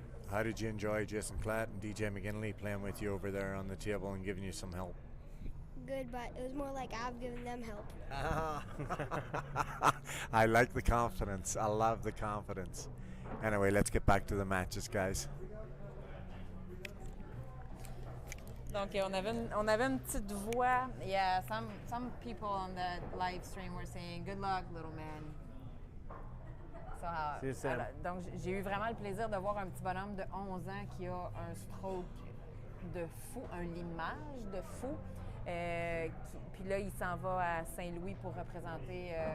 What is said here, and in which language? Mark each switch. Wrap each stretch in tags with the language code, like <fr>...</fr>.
<en>How did you enjoy Jason Klatt and DJ McGinley playing with you over there on the table and giving you some help? Good, but it was more like I've given them help. I like the confidence. I love the confidence. Anyway, let's get back to the matches, guys.</en> <fr>Donc, on avait une petite voix.</fr> <en>Yeah, some people on the live stream were saying, good luck, little man. So,</en> <fr>C'est Sam. Alors, donc, j'ai eu vraiment le plaisir de voir un petit bonhomme de 11 ans qui a un stroke de fou, un limage de fou. Puis là, il s'en va à Saint-Louis pour représenter.</fr>